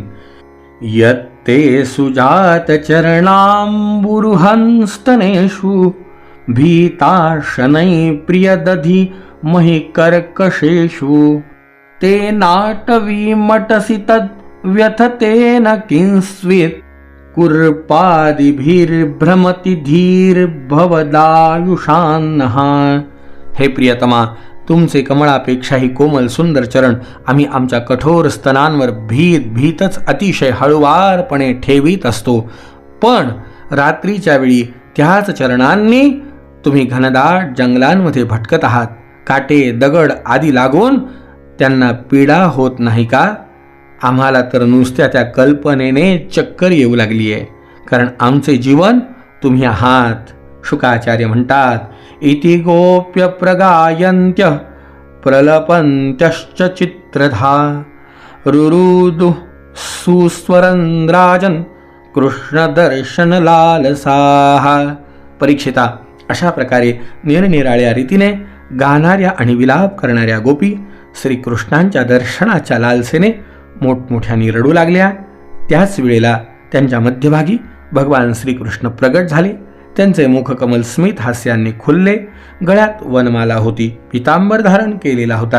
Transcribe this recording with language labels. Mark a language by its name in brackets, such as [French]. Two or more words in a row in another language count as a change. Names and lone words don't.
[Sanskrit] यत्ते सुजात चरणांबुरुहंस्तनेषु भीताशनै प्रियदधि महि कर्कशेषु ते नाटवीमटसि तद् व्यथतेन किंस्वित् कुर्पादिभिर्भ्रमति धीर्भवदायुषान्नः. [Marathi] हे प्रियतमा, तुमचे कमळापेक्षाही कोमल सुंदर चरण आम्ही आमच्या कठोर स्तनांवर भीतच अतिशय हळुवारपणे ठेवीत असतो. पण रात्रीच्या वेळी त्याच चरणांनी तुम्ही घनदाट जंगलांमध्ये भटकत आहात. काटे दगड आदी लागून त्यांना पीडा होत नाही का? आम्हाला तर नुसत्या त्या कल्पनेने चक्कर येऊ लागली आहे. कारण आमचे जीवन तुम्ही आहात. शुकाचार्य म्हणतात, [Sanskrit] इति गोप्य प्रगायन्त्य प्रलपन्त्यश्च चित्रधा रुरुदु सुस्वरंद्राजन कृष्णदर्शन लालसाः. [Marathi] परीक्षिता, अशा प्रकारे निरनिराळ्या रीतीने गाणाऱ्या आणि विलाप करणाऱ्या गोपी श्रीकृष्णांच्या दर्शनाच्या लालसेने मोठमोठ्याने रडू लागल्या. त्याच वेळेला त्यांच्या मध्यभागी भगवान श्रीकृष्ण प्रगट झाले. त्यांचे मुखकमल स्मित हास्याने खुलले. गळ्यात वनमाला होती, पितांबर धारण केलेला होता.